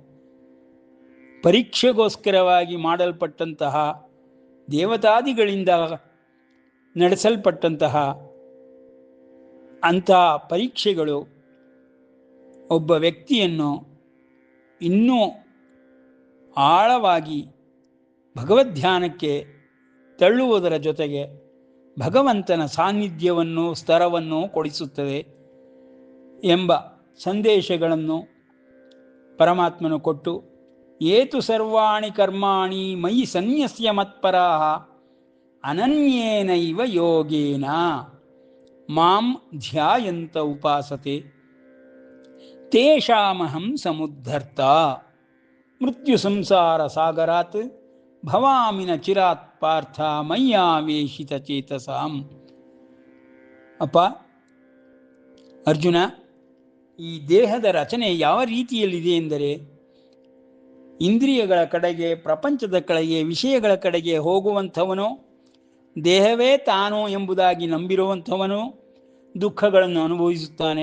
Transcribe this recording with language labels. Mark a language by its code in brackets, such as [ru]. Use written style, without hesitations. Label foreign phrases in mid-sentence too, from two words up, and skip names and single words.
[kn] ಪರೀಕ್ಷೆಗೋಸ್ಕರವಾಗಿ ಮಾಡಲ್ಪಟ್ಟಂತಹ ದೇವತಾದಿಗಳಿಂದ ನಡೆಸಲ್ಪಟ್ಟಂತಹ ಅಂಥ ಪರೀಕ್ಷೆಗಳು ಒಬ್ಬ ವ್ಯಕ್ತಿಯನ್ನು ಇನ್ನೂ ಆಳವಾಗಿ ಭಗವದ್ಧ್ಯಾನಕ್ಕೆ ತಳ್ಳುವುದರ ಜೊತೆಗೆ ಭಗವಂತನ ಸಾನ್ನಿಧ್ಯವನ್ನು ಸ್ತರವನ್ನು ಕೊಡಿಸುತ್ತದೆ ಎಂಬ ಸಂದೇಶಗಳನ್ನು ಪರಮಾತ್ಮನು ಕೊಟ್ಟು, [sa] ಏತು ಸರ್ವಾಣಿ ಕರ್ಮಾಣಿ ಮಯಿ ಸನ್ಯಸ್ಯ ಮತ್ಪರಾಃ ಅನನ್ಯೇನೈವ ಯೋಗೇನ ಮಾಂ ಧ್ಯಾಯಂತ ಉಪಾಸತೆ ತೇಷಾಮಹಂ ಸಮುದ್ಧರ್ತ ಮೃತ್ಯು ಸಂಸಾರ ಸಾಗರಾತ್ ಭವಾಮಿನ ಚಿರಾತ್ ಪಾರ್ಥ ಮಯ್ಯಾವೇಶಿತ ಚೇತಸಾಂ. [kn] ಅಪ್ಪ ಅರ್ಜುನ, ಈ ದೇಹದ ರಚನೆ ಯಾವ ರೀತಿಯಲ್ಲಿದೆ ಎಂದರೆ, ಇಂದ್ರಿಯಗಳ ಕಡೆಗೆ, ಪ್ರಪಂಚದ ಕಡೆಗೆ, ವಿಷಯಗಳ ಕಡೆಗೆ ಹೋಗುವಂಥವನು, ದೇಹವೇ ತಾನು ಎಂಬುದಾಗಿ ನಂಬಿರುವಂಥವನು ದುಃಖಗಳನ್ನು ಅನುಭವಿಸುತ್ತಾನೆ.